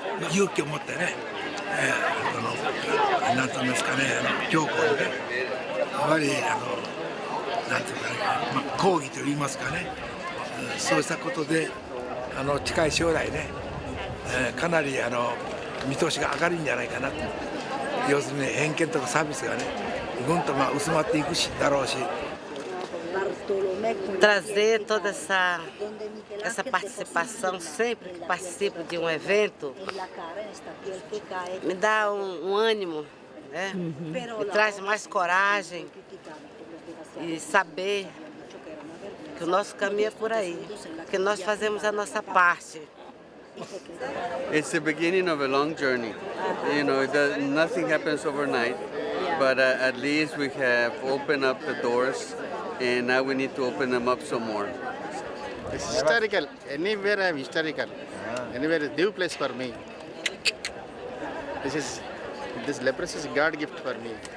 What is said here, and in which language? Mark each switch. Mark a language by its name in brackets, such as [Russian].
[Japanese] 勇気を持ってね、なんていうんですかね、教皇にね、やはりなんていうかね、抗議といいますかね、そうしたことで近い将来ね、かなり見通しが上がるんじゃないかなと。要するに偏見とか差別がね、ぐんと薄まっていくだろうし。 [Portuguese] Trazer toda essa participação sempre que participo de um evento me dá um ânimo, né? Me traz mais coragem e saber que o nosso caminho é por aí, que nós fazemos a nossa parte. [English] It's the beginning of a long journey. You know, nothing happens overnight, but at least we have opened up the doors, and now we need to open them up some more. It's historical. Anywhere I'm historical. Anywhere is new place for me. This leprosy is God gift for me.